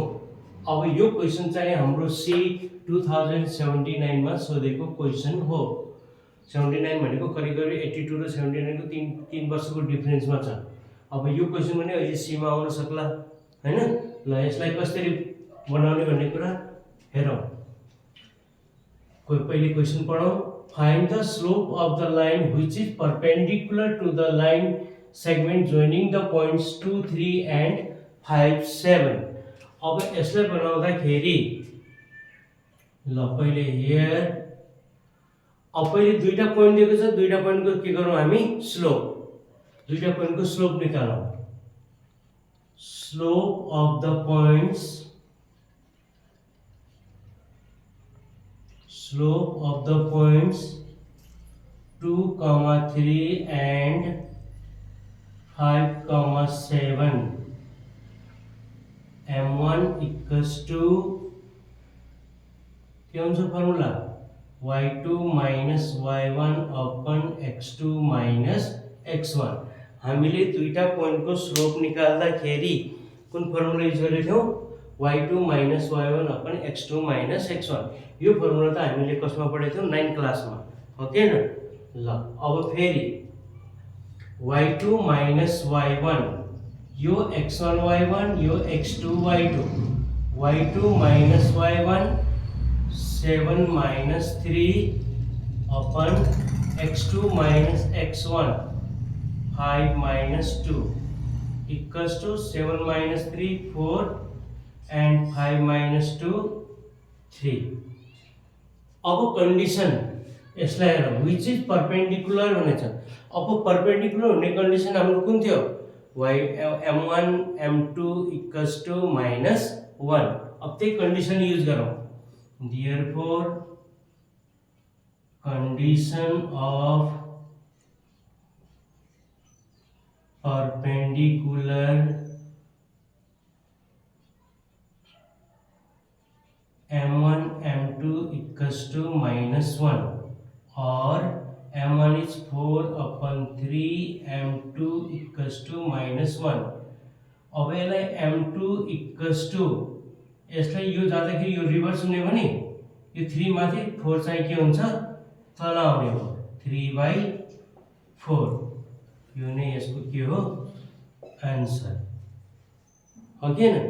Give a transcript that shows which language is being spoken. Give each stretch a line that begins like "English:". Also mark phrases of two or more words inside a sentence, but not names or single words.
Nepali: अब यो क्वेसन चाहिँ हाम्रो सी 2079 मा सोधेको क्वेसन हो। 79 भनेको करिब 82 र 79 को तीन वर्षको डिफरेन्समा छ। अब यो क्वेसन पनि अहिले सी मा आउन सक्ला हैन। ल यसलाई कसरी बनाउने भन्ने कुरा हेरौँ। पहिले क्वेसन पढौँ।
English: Find the slope of the line which is perpendicular to the line segment joining the points 2, 3 and 5, 7.
Nepali: अब यसलाई बनाउँदाखेरि ल पहिले here अब पहिले दुईटा पोइन्ट दिएको छ। दुईटा पोइन्टको के गरौँ हामी स्लोप। दुईटा पोइन्टको स्लोप निकालौँ।
English: slope of the points slope of the points 2, 3 and 5, 7 m1 equals to
Nepali: के हुन्छ
English: फर्मुला y2 minus y1 upon x2 minus x1।
Nepali: हामीले दुईटा पोइन्टको स्लोप निकाल्दाखेरि कुन
English: formula use
Nepali: गरेको थियौं
English: y2 minus y1 upon x2 minus x1।
Nepali: यो फर्मुला त हामीले कसमा पढेको थियौं 9 क्लासमा हो के न। ल अब फेरि
English: y2 minus y1 यो x1 y1 यो x2 y2 y2 minus y1 7 minus 3 upon x2 minus x1 5 minus 2 equals to 7 minus 3 4 and 5 minus 2 3।
Nepali: अब कंडीशन यसलाई हेरौँ
English: which is perpendicular
Nepali: भनेछ। अब perpendicular हुने कंडीशन हाम्रो कुन थियो
English: y m1 m2 equals to minus 1।
Nepali: अब त्यही कंडीशन युज गरौँ।
English: therefore condition of perpendicular m1 m2 equals to minus 1 or m1 is 4 upon 3 m2 equals to minus 1।
Nepali: अब यसलाई
English: m2 equals to
Nepali: यसलाई यो जाँदाखेरि यो रिभर्स हुने भने यो 3 माथि 4 चाहिँ के हुन्छ तल आउने हो 3/4। यो नै यसको के हो आन्सर हो के न।